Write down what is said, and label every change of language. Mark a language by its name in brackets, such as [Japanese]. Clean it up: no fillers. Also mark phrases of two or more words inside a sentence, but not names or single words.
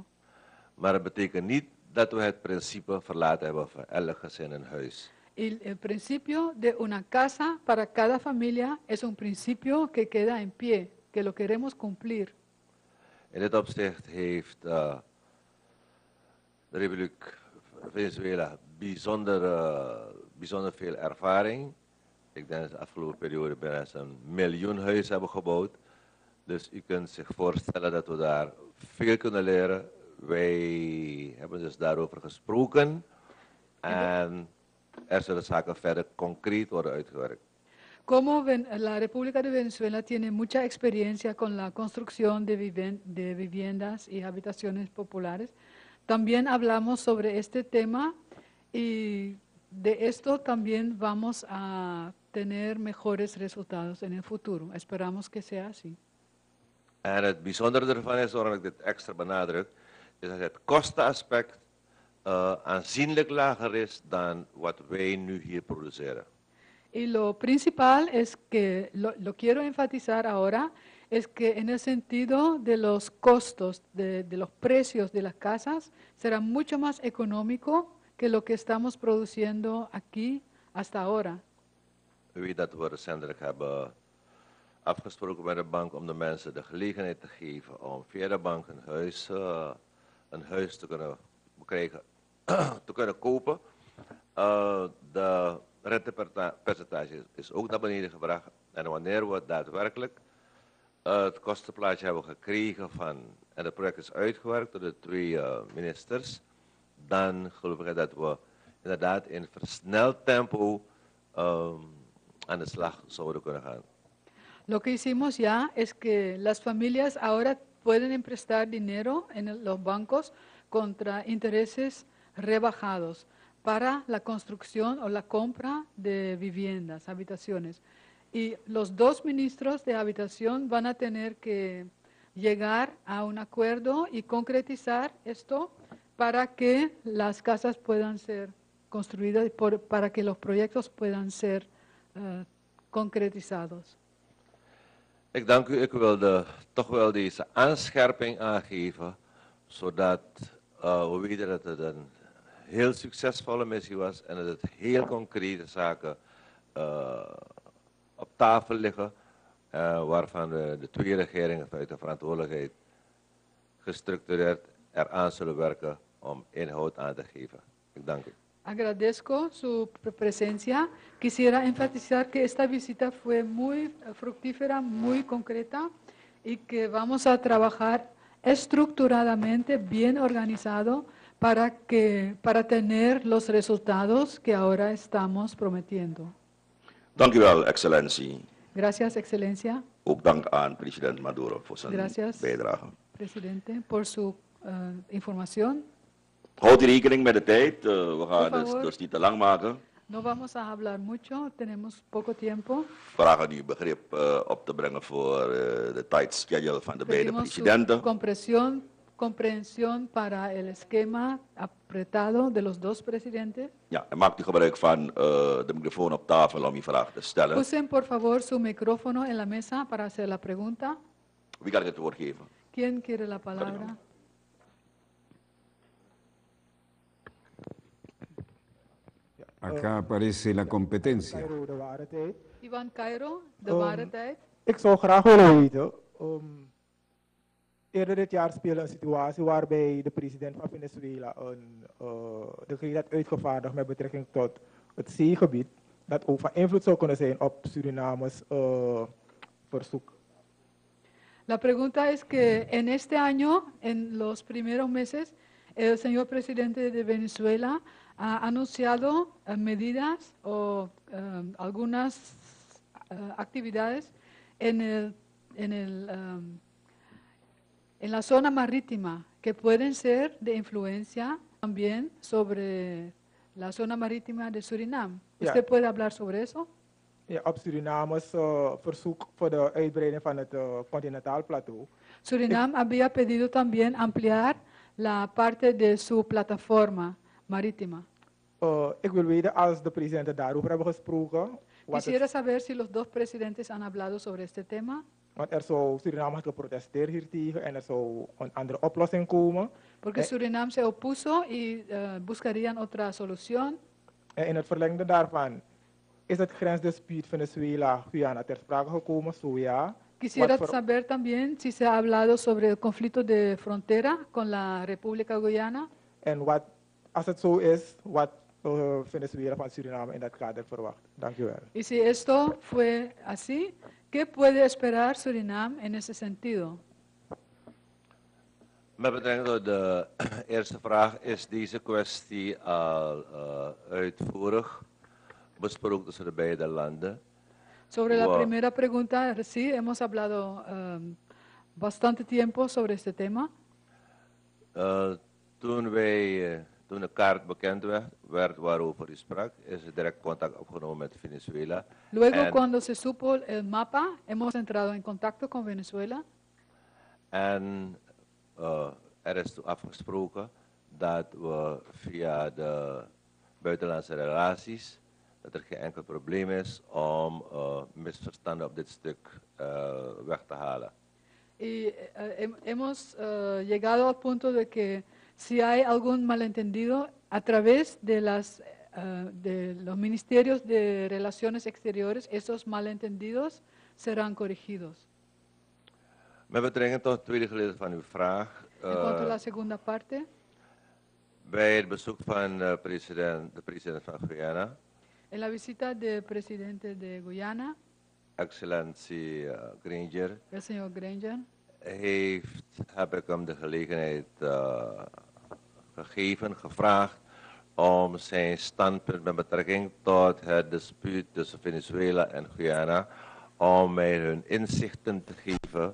[Dutch] Maar het betekent niet dat we het principe verlaten hebben van elk gezin een huis. [Spanish] El principio de una casa para cada familia es un principio que queda en pie, que lo queremos cumplir. [Dutch] In dit opzicht heeft de Republiek Venezuela bijzonder veel ervaring. Ik denk dat de afgelopen periode bijna een miljoen huizen hebben gebouwd. Dus u kunt zich voorstellen dat we daar veel kunnen leren. Wij hebben dus daarover gesproken en er zullen zaken verder concreet worden uitgewerkt. [Spanish] Como la República de Venezuela tiene mucha experiencia con la construcción de viviendas y habitaciones populares, también hablamos sobre este tema y de esto también vamos a tener mejores resultados en el futuro. Esperamos que sea así. [Dutch] En het bijzondere ervan is, waarom ik dit extra benadruk, is dat het kostenaspect aanzienlijk lager is dan wat wij nu hier produceren. [Spanish] Y lo principal es que, lo quiero enfatizar ahora, es que en el sentido de los costos, de los precios de las casas, será mucho más económico que lo que estamos produciendo aquí hasta ahora. [Dutch] U weet dat we recentelijk hebben afgesproken met de bank om de mensen de gelegenheid te geven om via de bank een huis te kunnen krijgen, te kunnen kopen. De rentepercentage is ook naar beneden gebracht. En wanneer we daadwerkelijk het kostenplaatje hebben gekregen en het project is uitgewerkt door de twee ministers, dan geloof ik dat we inderdaad in versneld tempo aan de slag zouden kunnen gaan. [Spanish] Lo que hicimos ya es que las familias ahora pueden emprestar dinero en los bancos contra intereses rebajados para la construcción o la compra de viviendas, habitaciones. Y los dos ministros de habitación van a tener que llegar a un acuerdo y concretizar esto para que las casas puedan ser construidas, para que los proyectos puedan ser concretizados. [Dutch] Ik dank u. Ik wilde toch wel deze aanscherping aangeven, zodat we weten dat het een heel succesvolle missie was en dat het heel concrete zaken op tafel liggen, waarvan de twee regeringen vanuit de verantwoordelijkheid gestructureerd eraan zullen werken om inhoud aan te geven. Ik dank u. [Spanish] Agradezco su presencia. Quisiera enfatizar que esta visita fue muy fructífera, muy concreta y que vamos a trabajar estructuradamente, bien organizado, para tener los resultados que ahora estamos prometiendo. [Dutch] Dank u wel, excellentie. [Spanish] Gracias, Excelencia. [Dutch] Ook dank aan president Maduro voor zijn [Spanish] Gracias, [Dutch] bijdrage. [Spanish] Presidente, por su información. [Dutch] Houd rekening met de tijd. We gaan dus niet te lang maken. [Spanish] No vamos a hablar mucho, tenemos poco tiempo. [Dutch] Vragen u begrip op te brengen voor de [English] tight schedule [Dutch] van de beide presidenten. [Spanish] Comprensión para el esquema apretado de los dos presidentes. [Dutch] Ja, en maakt u gebruik van de microfoon op tafel om uw vraag te stellen. [Spanish] Usen por favor su micrófono en la mesa para hacer la pregunta. [Dutch] Wie kan ik het woord geven? [Spanish] ¿Quién quiere la palabra? Acá aparece la competencia. [Dutch] Iván Cairo, de Waarheid. Ik zou graag willen weten, eerder dit jaar speelde een situatie waarbij de president van Venezuela een decreet had uitgevaardigd met betrekking tot het zeegebied, dat ook van invloed zou kunnen zijn op Surinames verzoek. [Spanish] La pregunta es que en este año, en los primeros meses, el señor presidente de Venezuela ha anunciado medidas o algunas actividades en la zona marítima que pueden ser de influencia también sobre la zona marítima de Surinam. ¿Usted puede hablar sobre eso? [Dutch] Ja, op Suriname's verzoek voor de uitbreiding van het continentaal plateau. [Spanish] Surinam había pedido también ampliar la parte de su plataforma marítima. [Dutch] Ik wil weten als de presidenten daarover hebben gesproken. [Spanish] Quisiera saber si los dos presidentes han hablado sobre este tema. [Dutch] Want Suriname had geprotesteerd hiertegen en zou een andere oplossing komen. [Spanish] Porque Surinam se opuso y buscarían otra solución. [Dutch] En in het verlengde daarvan is het grensdispuut Venezuela-Guyana ter sprake gekomen, zo ja. [Spanish] Quisiera saber también si se ha hablado sobre el conflicto de frontera con la República Guyana. [Dutch] En wat, als het zo is, wat Venezuela van Suriname in dat kader verwacht. Dank u wel. [Spanish] Y si esto fue así, ¿qué puede esperar Surinam en ese sentido? [Dutch] Met betrekking tot de eerste vraag is deze kwestie al uitvoerig besproken tussen de beide landen. [Spanish] Sobre la primera pregunta, sí, hemos hablado bastante tiempo sobre este tema. [Dutch] Toen de kaart bekend werd waarover u sprak, is er direct contact opgenomen met Venezuela. [Spanish] Luego, cuando se supo el mapa, hemos entrado en contacto con Venezuela. [Dutch] En er is toen afgesproken dat we via de buitenlandse relaties, dat er geen enkel probleem is om misverstanden op dit stuk weg te halen. [Spanish] Y hemos llegado al punto de que si hay algún malentendido a través de los ministerios de Relaciones Exteriores, esos malentendidos serán corregidos. [Dutch] Met betrekking tot het tweede gedeelte van uw vraag. [Spanish] En cuanto a la segunda parte. [Dutch] Bij het bezoek van de president van Guyana. [Spanish] En la visita del presidente de Guyana. [Dutch] Excellentie Granger. [Spanish] El señor Granger. [Dutch] Heb ik hem de gelegenheid gevraagd om zijn standpunt met betrekking tot het dispuut tussen Venezuela en Guyana, om mij hun inzichten te geven.